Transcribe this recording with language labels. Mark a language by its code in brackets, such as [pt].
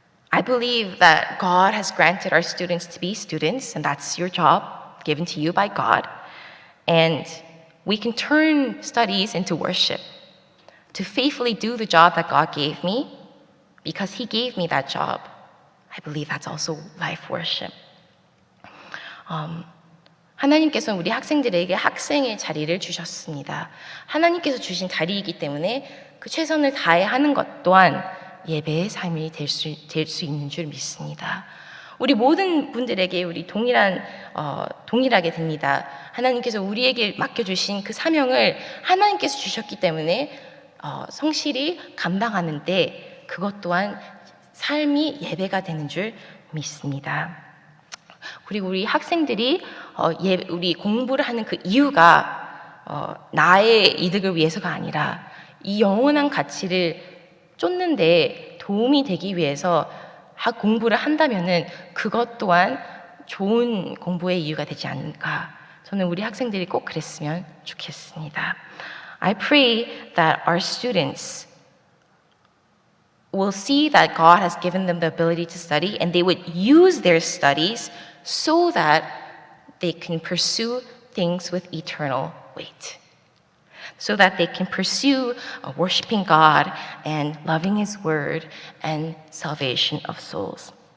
[en] I believe that God has granted our students to be students, and that's your job, given to you by God. And we can turn studies into worship, to faithfully do the job that God gave me, because He gave me that job. I believe that's also life worship. [ko] 하나님께서는 우리 학생들에게 학생의 자리를 주셨습니다. 하나님께서 주신 자리이기 때문에 그 최선을 다해 하는 것 또한 예배의 삶이 될 수 있는 줄 믿습니다. 우리 모든 분들에게 우리 동일하게 됩니다. 하나님께서 우리에게 맡겨주신 그 사명을 하나님께서 주셨기 때문에 성실히 감당하는데 그것 또한 삶이 예배가 되는 줄 믿습니다. 그리고 우리 학생들이 우리 공부를 하는 그 이유가 나의 이득을 위해서가 아니라 이 영원한 가치를 쫓는데 도움이 되기 위해서 공부를 한다면은 그것 또한 좋은 공부의 이유가 되지 않을까. 저는 우리 학생들이 꼭 그랬으면 좋겠습니다. [en] I pray that our students will see that God has given them the ability to study and they would use their studies so that they can pursue things with eternal weight. so that they can pursue worshiping God and loving His Word and salvation of souls.